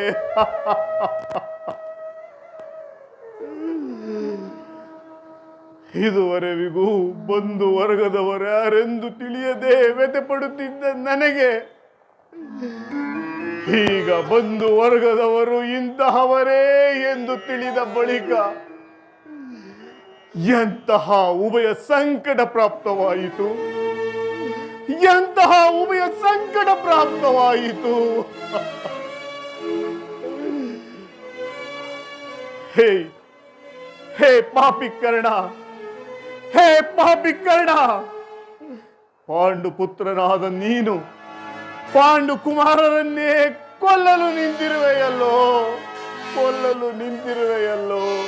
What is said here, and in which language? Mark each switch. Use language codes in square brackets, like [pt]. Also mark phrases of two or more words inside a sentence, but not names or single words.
[kn] ಇದುವರೆವಿಗೂ ಬಂಧು ವರ್ಗದವರ್ಯಾರೆಂದು ತಿಳಿಯದೆ ವ್ಯಥೆ ಪಡುತ್ತಿದ್ದ ನನಗೆ ಈಗ ಬಂಧು ವರ್ಗದವರು ಇಂತಹವರೇ ಎಂದು ತಿಳಿದ ಬಳಿಕ ಎಂತಹ ಉಭಯ ಸಂಕಟ ಪ್ರಾಪ್ತವಾಯಿತು, ಎಂತಹ ಉಭಯ ಸಂಕಟ ಪ್ರಾಪ್ತವಾಯಿತು. ಹೇ ಹೇ ಪಾಪಿಕರ್ಣ, ಹೇ ಪಾಪಿಕರ್ಣ, ಪಾಂಡು ಪುತ್ರನಾದ ನೀನು ಪಾಂಡು ಕುಮಾರರನ್ನೇ ಕೊಲ್ಲಲು ನಿಂತಿರುವೆಯಲ್ಲೋ, ಕೊಲ್ಲಲು ನಿಂತಿರುವೆಯಲ್ಲೋ.